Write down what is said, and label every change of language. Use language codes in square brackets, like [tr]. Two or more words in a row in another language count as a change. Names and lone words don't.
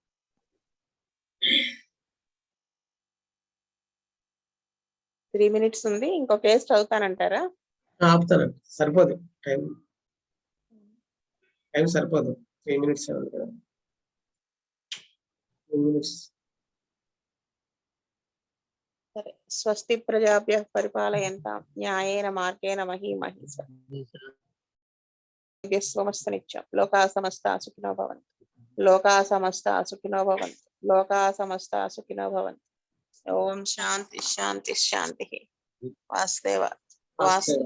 [en] three minutes [te] ఉంది, ఇంకో కేసు చదువుతానంటారా? ఆపుతానండి, సరిపోదు టైం సరిపోదు. 3 minutes ఉంది కదా. 2 minutes. సరే. [sa] స్వస్తి ప్రజాభ్య పరిపాలయంతాం న్యాయేన మార్గేణ మహీమహీష స్వమస్త నిత్యం. లోకా సమస్త సుఖినో భవంతు. లోకా సమస్త సుఖినో భవంతు. లోకా సమస్త సుఖినో భవంతు. ఓం శాంతి శాంతి శాంతి. వాసుదేవ వాసుదేవ.